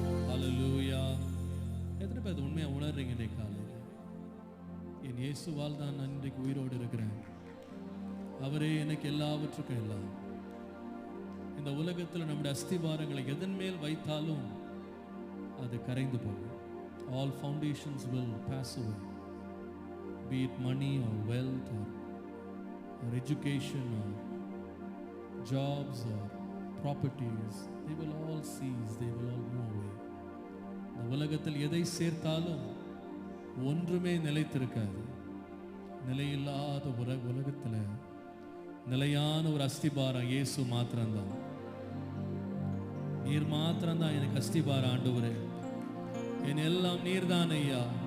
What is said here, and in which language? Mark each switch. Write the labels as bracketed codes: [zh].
[ta] ஹல்லேலூயா. எத்தனை பேர் இதை உண்மையா உணர்றீங்க இன்றைக்கு காலையில்? என் இயேசுவால் தான் நான் இன்றைக்கு உயிரோடு இருக்கிறேன். அவரே எனக்கு எல்லாவற்றுக்கும் எல்லாம். இந்த உலகத்தில் நம்முடைய அஸ்திபாரங்களை எதன் மேல் வைத்தாலும் அது கரைந்து போகும். [en] All foundations will pass away, be it money or wealth or education or jobs or properties. They will all cease, they will all move away. [ta] இந்த உலகத்தில் எதை சேர்த்தாலும் ஒன்றுமே நிலைத்திருக்காது. நிலையில்லாத உலகத்தில் நிலையான ஒரு அஸ்திபாரம் இயேசு மாத்திரம்தான். நீர் மாத்திரம்தான் எனக்கு அஸ்திபாரம் ஆண்டவரே. என் எல்லாம் நீர்தான் ஐயா.